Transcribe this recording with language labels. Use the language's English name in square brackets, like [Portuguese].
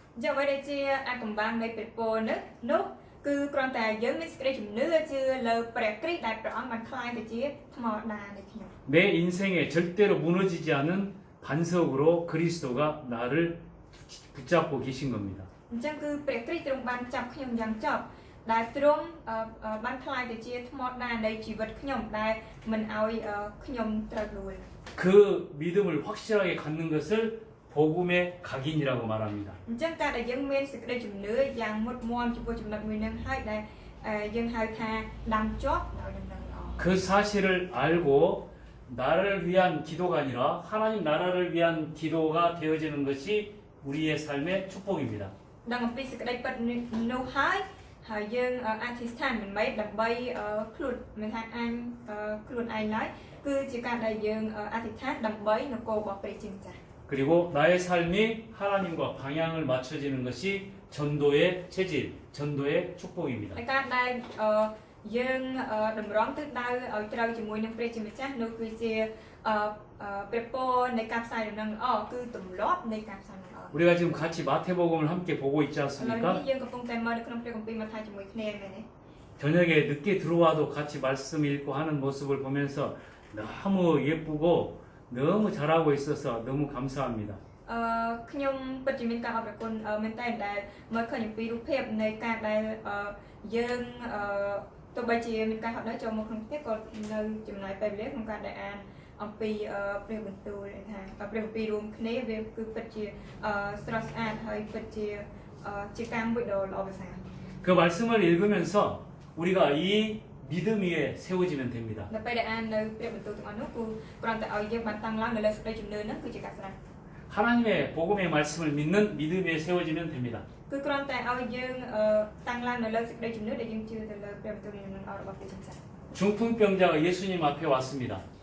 [Khmer] អញ្ចឹងអ្វីដែលជាអាកំបាំងនៃព្រះពរនោះគឺគ្រាន់តែយើងមានសេចក្តីជំនឿជឿលើព្រះគ្រីស្ទដែលព្រះអង្គបានខ្លាយទៅជាថ្មដានៃខ្ញុំ [Korean] 내 인생에 절대로 무너지지 않은 반석으로 그리스도가 나를 붙잡고 계신 겁니다. [Khmer] អញ្ចឹងគឺព្រះគ្រីស្ទទ្រង់បានចាប់ខ្ញុំយ៉ាងចប់ដែលទ្រង់បានខ្លាយទៅជាថ្មដានៃជីវិតខ្ញុំដែលមិនឲ្យខ្ញុំត្រូវលួច [Korean] 그 믿음을 확실하게 갖는 것을 복음의 각인이라고 말합니다. [Khmer] អញ្ចឹងការដែលយើងមានសេចក្តីជំនឿយ៉ាងមុតមាំចំពោះចំណុចមួយនឹងហើយដែលយើងហៅថាដាំជាប់ដោយដំណឹងល្អ [Korean] 그 사실을 알고 나를 위한 기도가 아니라 하나님 나라를 위한 기도가 되어지는 것이 우리의 삶의 축복입니다. [Khmer] ដឹងអំពីសេចក្តីពិតនោះហើយយើងអធិស្ឋានមិនមែនដើម្បីខ្លួនមិនថាអញខ្លួនឯងឡើយគឺជាការដែលយើងអធិស្ឋានដើម្បីនគររបស់ព្រះជាម្ចាស់ [Korean] 그리고 나의 삶이 하나님과 방향을 맞춰지는 것이 전도의 체질, 전도의 축복입니다. [Khmer] ហើយការដែលយើងតម្រង់ទិសដៅឲ្យត្រូវជាមួយនឹងព្រះជាម្ចាស់នោះគឺជាព្រះពរនៃការផ្សាយដំណឹងល្អគឺទម្លាប់នៃការផ្សាយដំណឹងល្អ [Korean] 우리가 지금 같이 마태복음을 함께 보고 있지 [Khmer] ឥឡូវ [Korean] 않습니까? [Khmer] នេះយើងកំពុងតែមើលនៅក្នុងព្រះគម្ពីរម៉ាថាយជាមួយគ្នាមែនទេ [Korean] 저녁에 늦게 들어와도 같이 말씀 읽고 하는 모습을 보면서 너무 예쁘고 너무 잘하고 있어서 너무 감사합니다. [Khmer] ខ្ញុំពិតជាមានការអរគុណមែនតើដែលមើលឃើញអំពីរូបភាពនៃការដែលយើងទោះបីជាមានការហត់នឿយចូលមកក្នុងផ្ទះក៏នៅចំណាយពេលវេលាក្នុងការដែលអានអំពីព្រះបន្ទូលថាព្រះគម្ពីររួមគ្នាវាគឺពិតជាស្រស់ស្អាតហើយពិតជាការមួយដ៏ល្អប្រសើរ [Korean] 그 말씀을 읽으면서 우리가 이 믿음 위에 세워지면 됩니다. [Khmer] នៅពេលដែលអាននៅព្រះបន្ទូលទាំងអស់នោះគឺគ្រាន់តែឲ្យយើងបានតាំងឡើងនៅលើសេចក្តីជំនឿហ្នឹងគឺជាការស្ដាប់ [Korean] 하나님의 복음의 말씀을 믿는 믿음 위에 세워지면 됩니다. [Khmer] គឺគ្រាន់តែឲ្យយើងតាំងឡើងនៅលើសេចក្តីជំនឿដែលយើងជឿទៅលើព្រះបន្ទូលនៃដំណឹងល្អរបស់ព្រះជាម្ចាស់ [Korean] 중풍병자가 예수님 앞에 왔습니다.